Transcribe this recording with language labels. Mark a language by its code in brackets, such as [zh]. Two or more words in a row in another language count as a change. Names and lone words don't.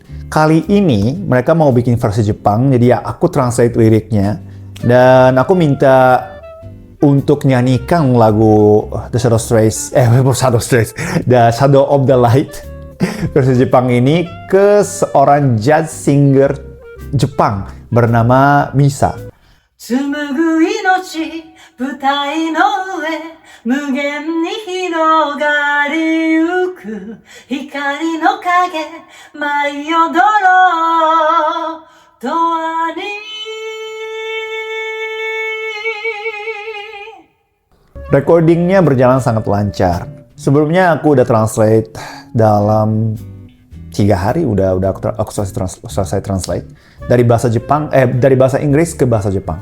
[id] Kali ini mereka mau bikin versi Jepang, jadi ya aku translate liriknya. Dan aku minta untuk nyanyikan lagu The Shadow of the Light versi Jepang ini ke seorang [en] jazz singer [id] Jepang bernama Misa. [ja] 紡ぐ命舞台の上無限に広がりゆく光の影舞い踊ろう永遠に [id] Recordingnya berjalan sangat lancar. Sebelumnya aku udah translate dalam 3 hari aku selesai translate dari bahasa Jepang dari bahasa Inggris ke bahasa Jepang.